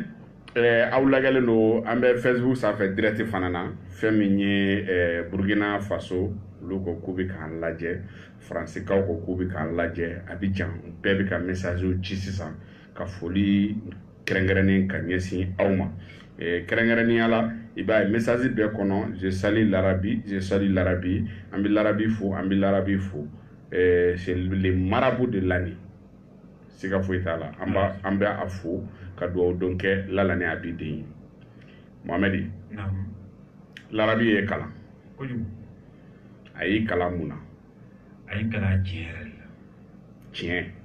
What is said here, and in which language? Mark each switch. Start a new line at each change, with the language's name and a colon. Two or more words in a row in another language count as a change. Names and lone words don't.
Bambara: Aw lagɛlen don an bɛ Facebook sanfɛ direct fana na, fɛn min ye Burkina Faso, olu ko k'u bɛ k'an lajɛ, Faransikaw ko k'u bɛ k'an lajɛ, Abidjan bɛɛ bɛ ka messagew ci sisan ka foli kɛrɛnkɛrɛnnen ka ɲɛsin aw ma. Kɛrɛnkɛrɛnnenya la i b'a ye message bɛɛ kɔnɔ
French: je salue l'Arabie, je salue l'Arabie,
Bambara: an bɛ l'Arabie fo, an bɛ l'Arabie fo.
French: C'est le marabout de l'année.
Bambara: Siga foyi t'a la, an bɛ a fo ka dugawu dɔn kɛ Lala ni Abi den ye. Mohamɛdi. L'Arabie ye kalan. Kojugu. A y'i kalan mun na? A y'i kalan tiɲɛ yɛrɛ de la. Tiɲɛ.